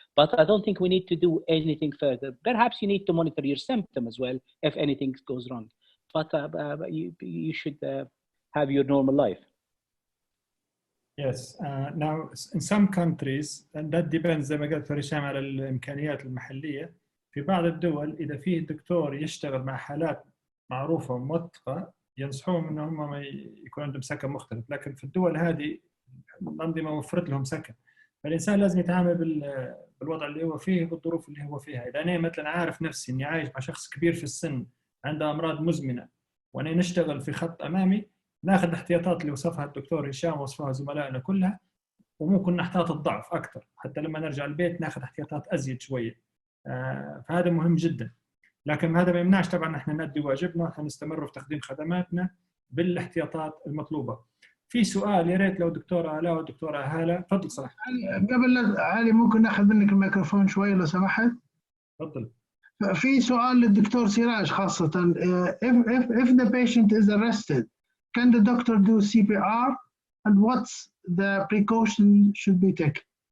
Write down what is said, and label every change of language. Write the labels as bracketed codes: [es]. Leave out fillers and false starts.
[en] But I don't think we need to do anything further. Perhaps you need to monitor your symptom as well if anything goes wrong. But you should have your normal life. Yes. Now, in some countries, and that depends [ar] زي ما قلت هشام على الإمكانيات المحلية. في بعض الدول إذا فيه دكتور يشتغل مع حالات معروفة وموثقة ينصحوهم إن هم ما يكون عندهم سكن مختلف. لكن في الدول هذه الأنظمة وفرت لهم سكن. فالإنسان لازم يتعامل بالوضع اللي هو فيه بالظروف اللي هو فيها. إذا أنا مثلا عارف نفسي إني عايش مع شخص كبير في السن عنده أمراض مزمنة وأنا نشتغل في خط أمامي، ناخذ الاحتياطات اللي وصفها الدكتور هشام ووصفها زملائنا كلها، وممكن نحتاط الضعف أكثر حتى لما نرجع البيت ناخذ احتياطات أزيد شوية. فهذا مهم جدا. لكن هذا ما يمنعش طبعا احنا نؤدي واجبنا ونستمر في تقديم خدماتنا بالاحتياطات المطلوبة. في سؤال يا ريت لو دكتورة آلاء ودكتورة هالة، تفضل صراحة. قبل علي ممكن ناخذ منك الميكروفون شوي لو سمحت؟ تفضل. في سؤال للدكتور سراج خاصة. [en] if the patient is arrested, can the doctor do CPR, and what's the precaution should be taken?